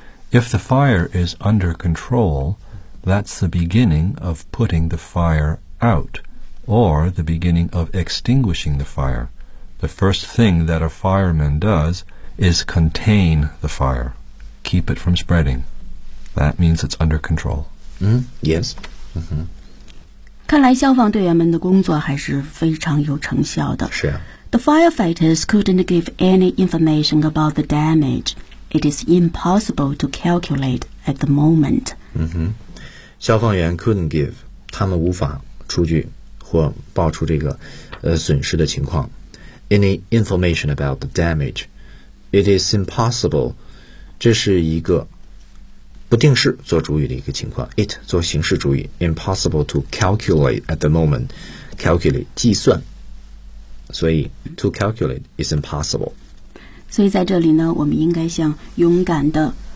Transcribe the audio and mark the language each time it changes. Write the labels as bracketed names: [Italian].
[English] If the fire is under control, that's the beginning of putting the fire out, or the beginning of extinguishing the fire. The first thing that a fireman doesis contain the fire, keep it from spreading. That means it's under control. Yes. [Chinese] 看来消防队员们的工作还是非常有成效的。是啊。 [English] The firefighters couldn't give any information about the damage. It is impossible to calculate at the moment. [Chinese] 消防员 [English] couldn't give, [Chinese] 他们无法出具或报出这个损失的情况。 [English] Any information about the damage,It is impossible. [Chinese] 这是一个不定式做主语的一个情况。 [English] It [Chinese] 做形式主语。 [English] Impossible to calculate at the moment. Calculate [Chinese] 计算。所以 [English] to calculate is impossible. [Chinese] 所以在这里呢，我们应该向勇敢的